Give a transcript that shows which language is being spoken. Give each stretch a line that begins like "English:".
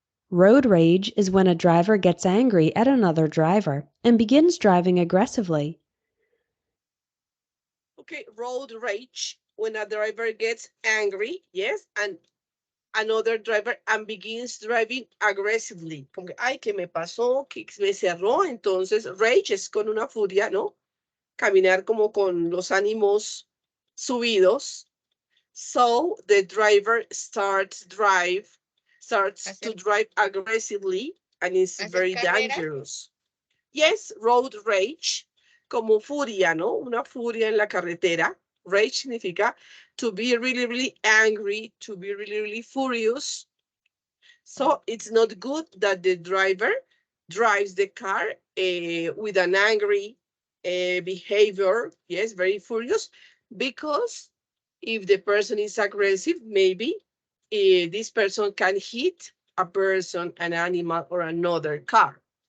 English: Road rage is when a driver gets angry at another driver and begins driving aggressively. Okay, road rage, when a driver gets angry, yes, and another driver and begins driving aggressively.
Spanish: Como que, ay, ¿qué me pasó? ¿Qué me cerró? Entonces, rage es con una furia, ¿no? Caminar como con los ánimos subidos.
English: So the driver starts to
Spanish: Hacer,
English: drive aggressively and is
Spanish: hacer
English: very
Spanish: carrera.
English: dangerous. Yes, road rage,
Spanish: como furia, ¿no? Una furia en la carretera.
English: Rage significa to be really, really angry, to be really, really furious. So it's not good that the driver drives the car with an angry behavior, yes, very furious, because if the person is aggressive, maybe this person can hit a person, an animal, or another car.